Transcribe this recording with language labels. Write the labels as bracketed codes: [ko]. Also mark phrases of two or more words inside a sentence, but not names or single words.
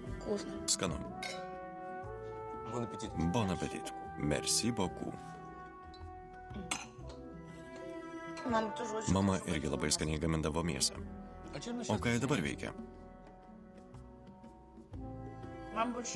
[ru] Вкусно. [fr] Skanu. Bon appetit. Merci beaucoup. [ru] Мама тоже очень [lt] Mama irgi labai skaniai gamindavo mėsą. O ką ji dabar veikia? [ru] Мама больше...